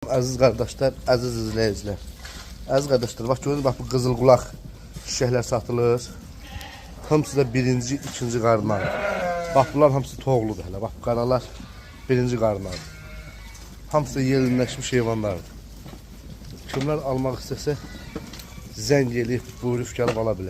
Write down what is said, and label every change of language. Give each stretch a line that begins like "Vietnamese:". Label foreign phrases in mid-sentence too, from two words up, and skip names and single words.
Turkish: aziz kardeşler, aziz izleyiciler. Aziz kardeşler, bak gördünüz, bak
Azerbaijani: bu qızıl qulaq şişəklər satılır. Hamısı da birinci, ikinci qarnar. Bak bunlar hamısı toğludur hələ. Bak qaralar birinci qarnar. Hamısı yelinləşmiş heyvanlardır. Kimlər almaq istəsə zəng eləyib buyurub gəlib ala bilər.